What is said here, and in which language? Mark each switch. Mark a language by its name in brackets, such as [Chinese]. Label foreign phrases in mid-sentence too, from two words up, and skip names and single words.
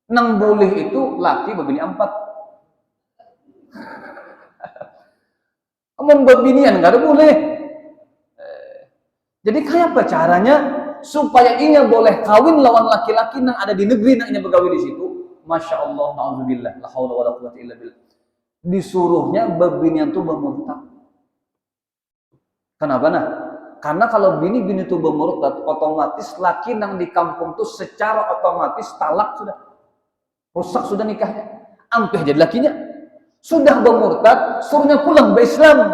[Banjar] Nang boleh itu laki berbini 4. Amun berbinian enggak ada boleh. Jadi kayak apa caranya supaya inya boleh kawin lawan laki-laki yang ada di negeri yang inya begawe di situ? [Arabic] ما شاء الله, نعوذ بالله، لا حول ولا قوة إلا بالله. [Banjar] Disuruhnya berbinian tuh bermurtad. Kenapa nah? Karena kalau bini-bini itu bermurtad, otomatis laki yang di kampung tuh secara otomatis talak sudah. Rusak sudah nikahnya. Ampih jadi lakinya. Sudah bermurtad, suruhnya pulang ke Islam.